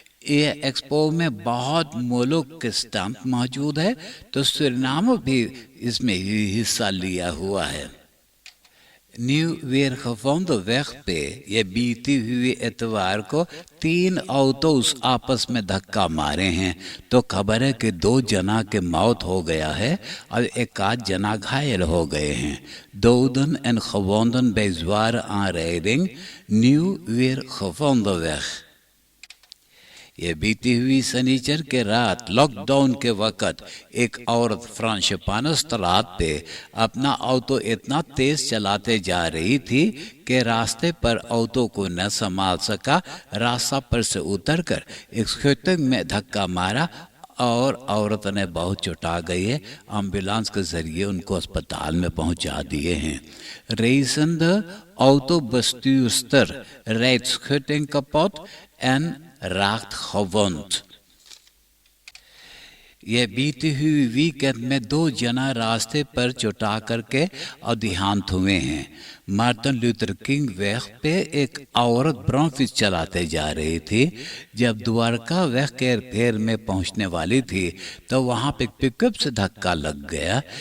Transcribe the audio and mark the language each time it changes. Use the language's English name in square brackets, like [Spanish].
[Caribbean Hindustani] ये एक्सपो में बहुत मुल्क के स्टैंप मौजूद है, तो सूरीनाम भी इसमें हिस्सा लिया हुआ है। न्यू वेरगेvonden weg पे ये बीती हुई इतवार को 3 ऑटोस आपस में धक्का मारे हैं तो खबर है कि 2 जना के मौत हो गया है और 1 जना घायल हो गए हैं। [Dutch] doden en gewonden bij zware aanrijding Nieuw Weergevonden weg। [Caribbean Hindustani] ये बीती हुई शनिचर के रात लॉकडाउन के वक़्त एक औरत फ्रांशिपानस तालाब पे अपना ऑटो इतना तेज चलाते जा रही थी कि रास्ते पर ऑटो को न संभाल सका। रास्ता पर से उतरकर एक खेतों में धक्का मारा और औरत ने बहुत चोटा गई है। एम्बुलेंस के जरिए उनको अस्पताल में पहुंचा दिए हैं। [Dutch] Reizende autobestuurster rijdt schutting kapot en raakt gewond। [Caribbean Hindustani] ये बीती हुई वीकेंड में 2 जना रास्ते पर चुटा करके और देहांत हुए हैं। मार्टिन लूथर किंग वे पे एक औरत ब्रॉन्फिस चलाते जा रही थी। जब द्वारका वे के फेर में पहुंचने वाली थी तो वहां पे पिकअप से धक्का लग गया।